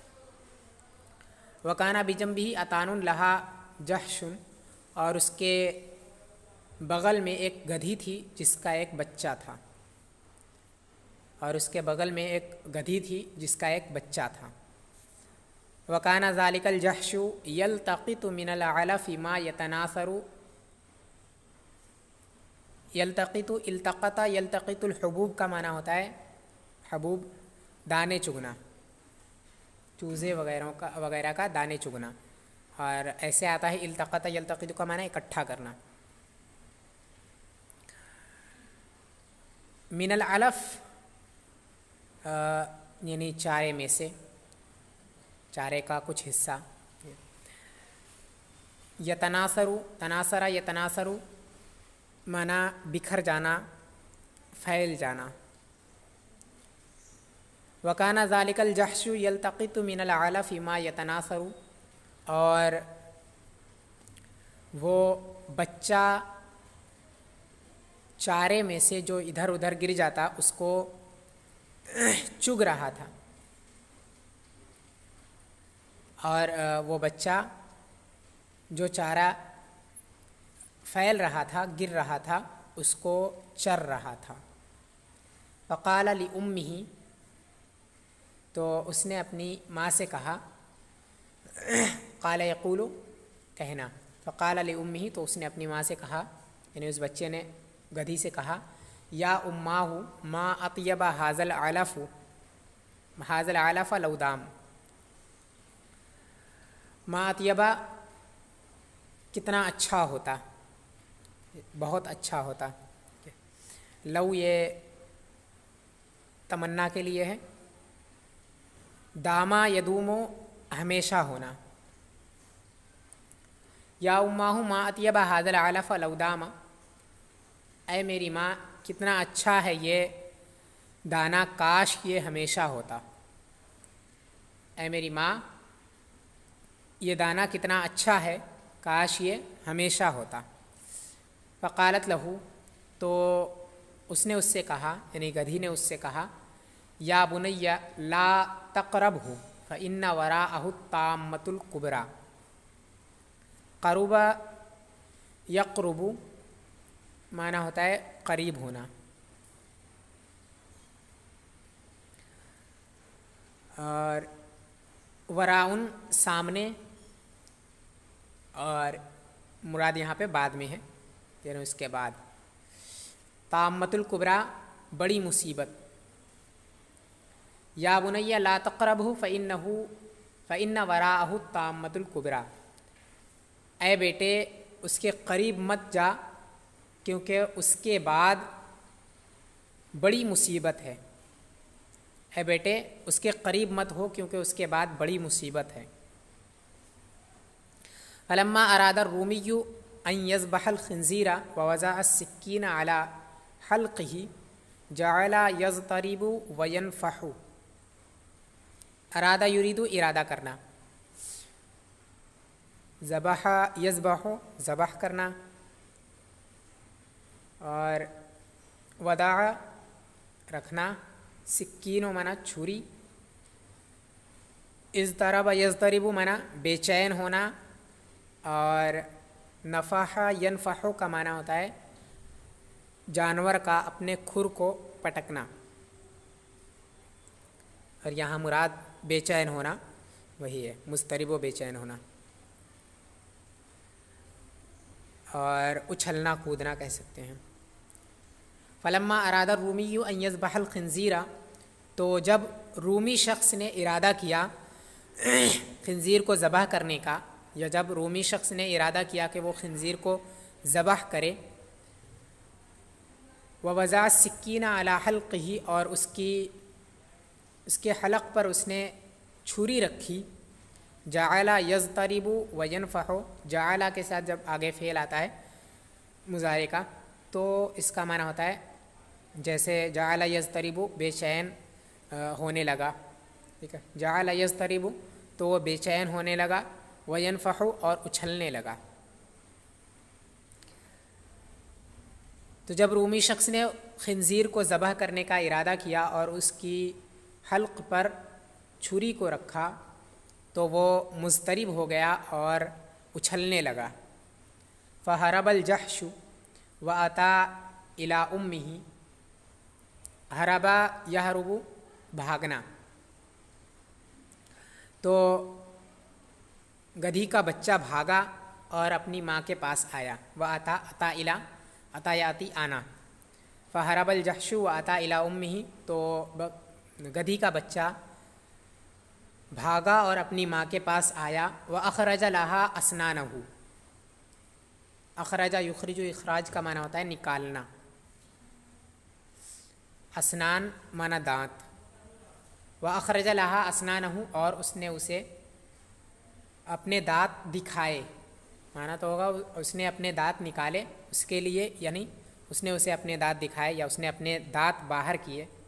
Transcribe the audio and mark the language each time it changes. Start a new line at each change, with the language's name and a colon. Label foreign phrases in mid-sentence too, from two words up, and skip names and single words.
Arabic: وکانا بجنبہ اتان لہا جحشن،
Urdu: اور اس کے بغل میں ایک گدھی تھی جس کا ایک بچہ تھا، اور اس کے بغل میں ایک گدھی تھی جس کا ایک بچہ تھا۔
Arabic: وکانا ذالک الجحش یلتقط من العلف ما یتناثر۔ یلتقط، التقط یلتقط الحبوب
Urdu: کا معنی ہوتا ہے حبوب، دانے چگنا، چوزے وغیرہ کا دانے چگنا، اور ایسے آتا ہے
Arabic: التقط یلتقط
Urdu: کا معنی اکٹھا کرنا۔
Arabic: من العلف
Urdu: یعنی چارے میں سے، چارے کا کچھ حصہ۔
Arabic: یتناثر، تناثر یتناثر
Urdu: مانا بکھر جانا، پھیل جانا۔
Arabic: وکانا ذالک الجحش یلتقط من العلف ما یتناثر،
Urdu: اور وہ بچہ چارے میں سے جو ادھر ادھر گر جاتا اس کو چگ رہا تھا، اور وہ بچہ جو چارہ پھیل رہا تھا، گر رہا تھا، اس کو چر رہا تھا۔
Arabic: فقال لأمہ،
Urdu: تو اس نے اپنی ماں سے کہا،
Arabic: قال یقول
Urdu: کہنا،
Arabic: فقال لأمہ،
Urdu: تو اس نے اپنی ماں سے کہا، یعنی اس بچے نے گدھی سے کہا،
Arabic: یا اماہ ما اطیب ھذا العلف، ھذا العلف لو دام۔ ما اطیبہ
Urdu: کتنا اچھا ہوتا، بہت اچھا ہوتا۔ لو یہ تمنا کے لیے ہے،
Arabic: داما یدومو
Urdu: ہمیشہ ہونا۔
Arabic: یا اماہ ما اطیب ھذا العلف لو دام،
Urdu: اے میری ماں کتنا اچھا ہے یہ دانا، کاش یہ ہمیشہ ہوتا۔ اے میری ماں یہ دانا کتنا اچھا ہے، کاش یہ ہمیشہ ہوتا۔
Arabic: فقالت لہو،
Urdu: تو اس نے اس سے کہا، یعنی گدھی نے اس سے کہا،
Arabic: یا بنی لا تقربہ فإن وراءہ الطامۃ الکبریٰ۔ قرب یقرب
Urdu: معنی ہوتا ہے قریب ہونا، اور وراءً سامنے، اور مراد یہاں پہ بعد میں ہے، یعنی اس کے بعد.
Arabic: الطامة الكبرى
Urdu: بڑی مصیبت.
Arabic: يا بنيّ لا تقربه فإن وراءه الطامة الكبرى,
Urdu: اے بیٹے اس کے قریب مت جا کیونکہ اس کے بعد بڑی مصیبت ہے. اے بیٹے اس کے قریب مت ہو کیونکہ اس کے بعد بڑی مصیبت ہے.
Arabic: فلما أراد الرومي أن يذبح الخنزير و وضع السكين على حلقه جعل يضطرب و ينفح. أراد يريد
Urdu: ارادہ کرنا,
Arabic: ذبح يذبح
Urdu: ذبح کرنا، اور وضع رکھنا، سکین معنی چھری,
Arabic: اضطرب يضطرب
Urdu: معنی بے چین ہونا، اور
Arabic: نفح ينفح
Urdu: کا معنی ہوتا ہے جانور کا اپنے کھر کو پٹکنا, اور یہاں مراد بے چین ہونا وہی ہے، مضطرب و بے چین ہونا، اور اچھلنا کودنا کہہ سکتے ہیں.
Arabic: فلما أراد الرومي أن يذبح الخنزير,
Urdu: تو جب رومی شخص نے ارادہ کیا خنزیر کو ذبح کرنے کا، یا جب رومی شخص نے ارادہ کیا کہ وہ خنزیر کو ذبح کرے,
Arabic: و وضع السكين على حلقه,
Urdu: اور اس کے حلق پر اس نے چھری رکھی,
Arabic: جعل يضطرب و ينفح,
Urdu: جعل کے ساتھ جب آگے فعل آتا ہے مضارع کا تو اس کا معنی ہوتا ہے جیسے
Arabic: جعل يضطرب
Urdu: بے چین ہونے لگا، ٹھیک ہے.
Arabic: جعل يضطرب
Urdu: تو وہ بے چین ہونے لگا,
Arabic: و ينفح
Urdu: اور اچھلنے لگا. تو جب رومی شخص نے خنزیر کو ذبح کرنے کا ارادہ کیا اور اس کی حلق پر چھری کو رکھا تو وہ مضطرب ہو گیا اور اچھلنے لگا.
Arabic: فهرب الجحش و أتى إلى أمه، هرب يهرب
Urdu: بھاگنا، تو گدھی کا بچہ بھاگا اور اپنی ماں کے پاس آیا.
Arabic: و أتى إلى، أتى يأتي आना, فهرب الجحش و أتى إلى أمه,
Urdu: تو گدھی کا بچہ بھاگا اور اپنی ماں کے پاس آیا.
Arabic: و أخرج لها أسنانه، أخرج يخرج
Urdu: اخراج کا معنی ہوتا ہے نکالنا، اسنان معنی دانت.
Arabic: و أخرج لها أسنانه,
Urdu: اور اس نے اسے اپنے دانت دکھائے، معنی تو ہوگا اس نے اپنے دانت نکالے اس کے لیے، یعنی اس نے اسے اپنے دانت دکھائے یا اس نے اپنے دانت باہر کیے.